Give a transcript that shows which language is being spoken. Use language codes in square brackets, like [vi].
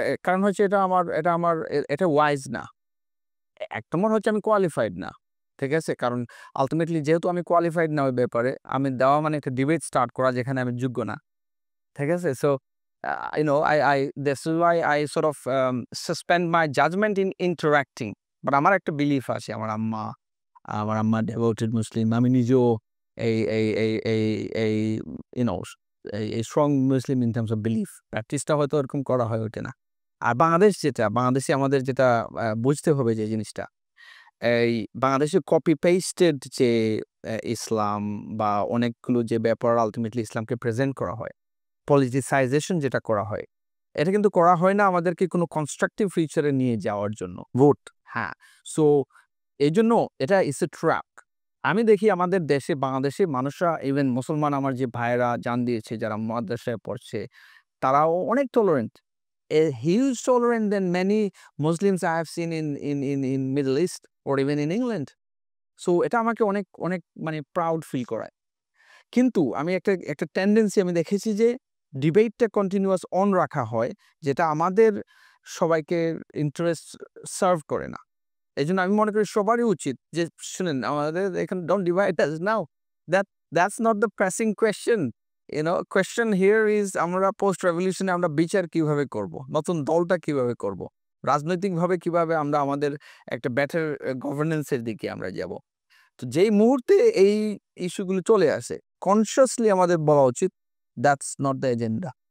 [bn] কারণ হচ্ছে এটা ওয়াইজ না। এক নম্বর হচ্ছে আমি কোয়ালিফাইড না। ঠিক আছে? কারণ আল্টিমেটলি যেহেতু আমি কোয়ালিফাইড না ওই ব্যাপারে, আমি দেওয়া মানে একটা ডিবেট স্টার্ট করা যেখানে আমি যোগ্য না। ঠিক আছে? [en] So I this is why I sort of suspend my judgment in interacting. [bn] But আমার একটা বিলিফ আছে। আমার আম্মা devoted মুসলিম। আমি নিজেও এই এই এই এই এই ইউ নো এই strong Muslim in terms of belief. প্র্যাকটিসটা হয়তো ওরকম করা হয়ে ওঠে না। আর বাংলাদেশে আমাদের যেটা বুঝতে হবে যে জিনিসটা, এই বাংলাদেশে কপি পেস্টেড যে ইসলাম বা অনেকগুলো যে ব্যাপার আল্টিমেটলি ইসলামকে প্রেজেন্ট করা হয়, পলিটিসাইজেশন যেটা করা হয়, এটা কিন্তু করা হয় না আমাদেরকে কোনো কনস্ট্রাকটিভ ফিউচারে নিয়ে যাওয়ার জন্য। ভোট, হ্যাঁ। সো এইজন্য এটা ইটস এ ট্র্যাপ। আমি দেখি আমাদের দেশে বাংলাদেশে মানুষরা, ইভেন মুসলমান আমার যে ভাইয়েরা জান দিয়েছে যারা মাদ্রাসায় পড়ছে, তারাও অনেক tolerant. [en] A huge tolerant than many Muslims I have seen in Middle East or even in England. [bn] So এটা আমাকে অনেক অনেক মানে প্রাউড ফিল করায়। কিন্তু আমি একটা টেন্ডেন্সি আমি দেখেছি যে ডিবেটটা কন্টিনিউয়াস অন রাখা হয়, যেটা আমাদের সবাইকে ইন্টারেস্ট সার্ভ করে না। এজন্য আমি মনে করি সবারই উচিত যে শুনেন আমাদের এখানে don't divide us now. [en] That's not the pressing question. Question here is [bn] আমরা পোস্ট রেভলিউশনে আমরা বিচার কিভাবে করব, নতুন দলটা কিভাবে করব, রাজনৈতিকভাবে কিভাবে আমরা আমাদের একটা বেটার গভর্নেন্সের দিকে আমরা যাব। তো যেই মুহূর্তে এই ইস্যুগুলো চলে আসে, কনসিয়াসলি আমাদের বলা উচিত দ্যাটস নট দ্য এজেন্ডা।